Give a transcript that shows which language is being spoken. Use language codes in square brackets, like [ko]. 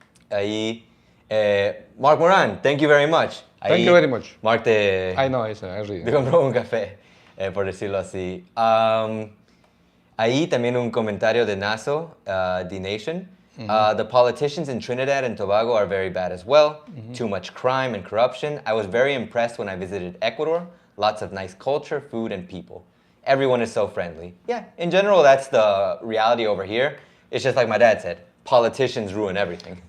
[es] Ahí, [en] Mark Moran, thank you very much. Thank you very much. Mark I know, I read. [es] Te compró un café, por decirlo así. Ahí también un comentario de Naso, D-Nation. [en] The politicians in Trinidad and Tobago are very bad as well. Too much crime and corruption. I was very impressed when I visited Ecuador. Lots of nice culture, food, and people. Everyone is so friendly. Yeah, in general, that's the reality over here. It's just like my dad said, politicians ruin everything.